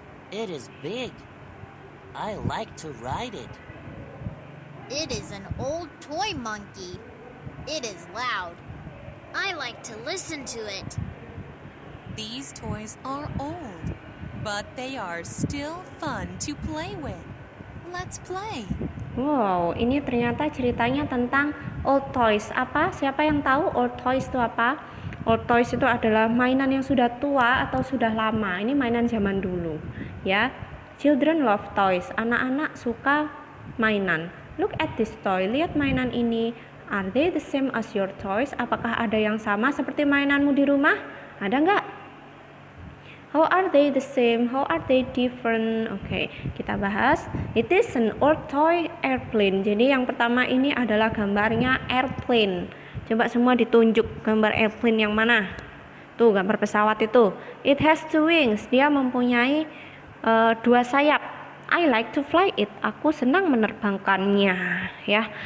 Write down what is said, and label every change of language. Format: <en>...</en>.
<en>It is big. I like to ride it. It is an old toy monkey. It is loud. I like to listen to it. These toys are old, but they are still fun to play with. Let's play.</en> <id>Wow, ini ternyata ceritanya tentang old toys. Apa? Siapa yang tahu old toys itu apa? Old toys itu adalah mainan yang sudah tua atau sudah lama. Ini mainan zaman dulu, ya.</id> <en>Children love toys.</en> <id>Anak-anak suka mainan.</id> <en>Look at this toy.</en> <id>Lihat mainan ini.</id> <en>Are they the same as your toys?</en> <id>Apakah ada yang sama seperti mainanmu di rumah? Ada nggak?</id> <en>How are they the same? How are they different?</en> <id>Oke, kita bahas.</id> <en>It is an old toy airplane.</en> <id>Jadi yang pertama ini adalah gambarnya airplane. Coba semua ditunjuk gambar airplane yang mana? Tuh gambar pesawat itu.</id> <en>It has 2 wings.</en> <id>Dia mempunyai 2 sayap.</id> <en>I like to fly it.</en> <id>Aku senang menerbangkannya, ya.</id>